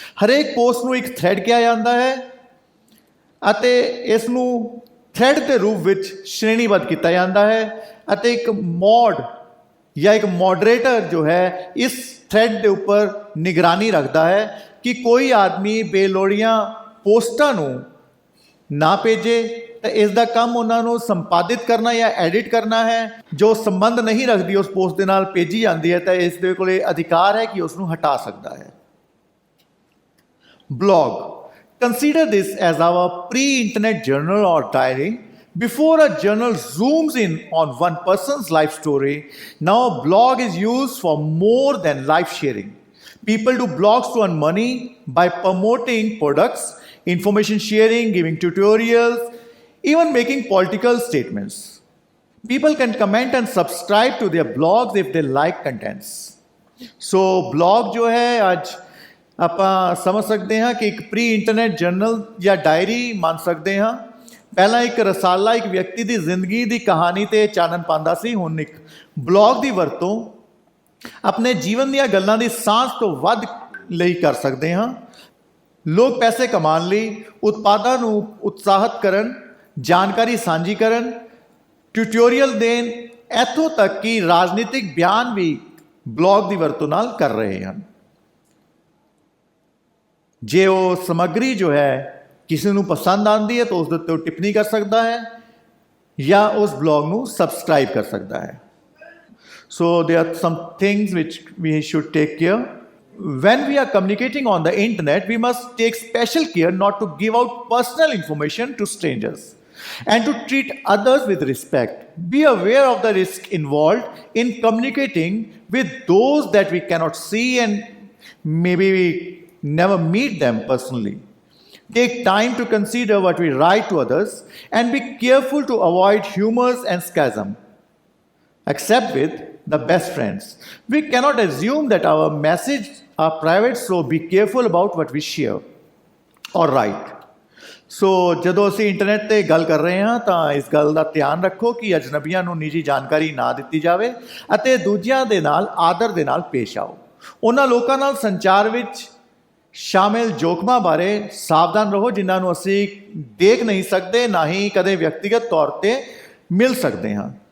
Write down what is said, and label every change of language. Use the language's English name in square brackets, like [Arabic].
[Punjabi] ਹਰੇਕ ਪੋਸਟ ਨੂੰ ਇੱਕ ਥ੍ਰੈਡ ਕਿਹਾ ਜਾਂਦਾ ਹੈ ਅਤੇ ਇਸ ਨੂੰ ਥ੍ਰੈਡ ਦੇ ਰੂਪ ਵਿੱਚ ਸ਼੍ਰੇਣੀਬੱਧ ਕੀਤਾ ਜਾਂਦਾ ਹੈ ਅਤੇ ਇੱਕ ਮੋਡ ਜਾਂ ਇੱਕ ਮੋਡਰੇਟਰ ਜੋ ਹੈ ਇਸ ਥ੍ਰੈਡ ਦੇ ਉੱਪਰ ਨਿਗਰਾਨੀ ਰੱਖਦਾ ਹੈ ਕਿ ਕੋਈ ਆਦਮੀ ਬੇਲੋੜੀਆਂ ਪੋਸਟਾਂ ਨੂੰ ਨਾ ਭੇਜੇ ਤਾਂ ਇਸ ਦਾ ਕੰਮ ਉਹਨਾਂ ਨੂੰ ਸੰਪਾਦਿਤ ਕਰਨਾ ਜਾਂ ਐਡਿਟ ਕਰਨਾ ਹੈ। ਜੋ ਸੰਬੰਧ ਨਹੀਂ ਰੱਖਦੀ ਉਸ ਪੋਸਟ ਦੇ ਨਾਲ ਭੇਜੀ ਜਾਂਦੀ ਹੈ ਤਾਂ ਇਸ ਦੇ ਕੋਲ ਅਧਿਕਾਰ ਹੈ ਕਿ ਉਸ ਨੂੰ ਹਟਾ ਸਕਦਾ ਹੈ। [English] Blog Consider this as our pre-internet journal or diary. Before a journal zooms in on one person's life story, now a blog is used for more than life sharing. People do blogs to earn money by promoting products, information sharing, giving tutorials, even making political statements. People can comment and subscribe to their blogs if they like contents. [Punjabi] So blog जो है आज ਆਪਾਂ ਸਮਝ ਸਕਦੇ ਹਾਂ ਕਿ ਇੱਕ pre internet general ਜਾਂ ਡਾਇਰੀ ਮੰਨ ਸਕਦੇ ਹਾਂ। ਪਹਿਲਾਂ ਇੱਕ ਰਸਾਲਾ ਇੱਕ ਵਿਅਕਤੀ ਦੀ ਜ਼ਿੰਦਗੀ ਦੀ ਕਹਾਣੀ 'ਤੇ ਚਾਨਣ ਪਾਉਂਦਾ ਸੀ। ਹੁਣ ਇੱਕ ਬਲੌਗ ਦੀ ਵਰਤੋਂ ਆਪਣੇ ਜੀਵਨ ਦੀਆਂ ਗੱਲਾਂ ਦੀ ਸਾਂਝ ਤੋਂ ਵੱਧ ਲਈ ਕਰ ਸਕਦੇ ਹਾਂ। ਲੋਕ ਪੈਸੇ ਕਮਾਉਣ ਲਈ ਉਤਪਾਦਾਂ ਨੂੰ ਉਤਸ਼ਾਹਿਤ ਕਰਨ, ਜਾਣਕਾਰੀ ਸਾਂਝੀ ਕਰਨ, ਟਿਊਟੋਰੀਅਲ ਦੇਣ, ਇੱਥੋਂ ਤੱਕ ਕਿ ਰਾਜਨੀਤਿਕ ਬਿਆਨ ਵੀ ਬਲੌਗ ਦੀ ਵਰਤੋਂ ਨਾਲ ਕਰ ਰਹੇ ਹਨ। ਜੇ ਉਹ ਸਮੱਗਰੀ ਜੋ ਹੈ ਕਿਸੇ ਨੂੰ ਪਸੰਦ ਆਉਂਦੀ ਹੈ ਤਾਂ ਉਸ ਦੇ ਉੱਤੇ ਟਿੱਪਣੀ ਕਰ ਸਕਦਾ ਹੈ ਜਾਂ ਉਸ ਬਲੌਗ ਨੂੰ ਸਬਸਕ੍ਰਾਈਬ ਕਰ ਸਕਦਾ ਹੈ। [English] So there are some things which we should take care. When we are communicating on the internet, we must take special care not to give out personal information to strangers and to treat others with respect. Be aware of the risk involved in communicating with those that we cannot see and maybe we never meet them personally. Take time to consider what we write to others and be careful to avoid humors and schism, except with the best friends. We cannot assume that our messages are private, so be careful about what we share or write. [Punjabi] ਸੋ ਜਦੋਂ ਅਸੀਂ internet 'ਤੇ ਗੱਲ ਕਰ ਰਹੇ ਹਾਂ ਤਾਂ ਇਸ ਗੱਲ ਦਾ ਧਿਆਨ ਰੱਖੋ ਕਿ ਅਜਨਬੀਆਂ ਨੂੰ ਨਿੱਜੀ ਜਾਣਕਾਰੀ ਨਾ ਦਿੱਤੀ ਜਾਵੇ ਅਤੇ ਦੂਜਿਆਂ ਦੇ ਨਾਲ ਆਦਰ ਦੇ ਨਾਲ ਪੇਸ਼ ਆਓ। ਉਹਨਾਂ ਲੋਕਾਂ ਨਾਲ ਸੰਚਾਰ ਵਿੱਚ ਸ਼ਾਮਿਲ ਜੋਖਮਾਂ ਬਾਰੇ ਸਾਵਧਾਨ ਰਹੋ ਜਿਨ੍ਹਾਂ ਨੂੰ ਅਸੀਂ ਦੇਖ ਨਹੀਂ ਸਕਦੇ, ਨਾ ਹੀ ਕਦੇ ਵਿਅਕਤੀਗਤ ਤੌਰ 'ਤੇ ਮਿਲ ਸਕਦੇ ਹਾਂ।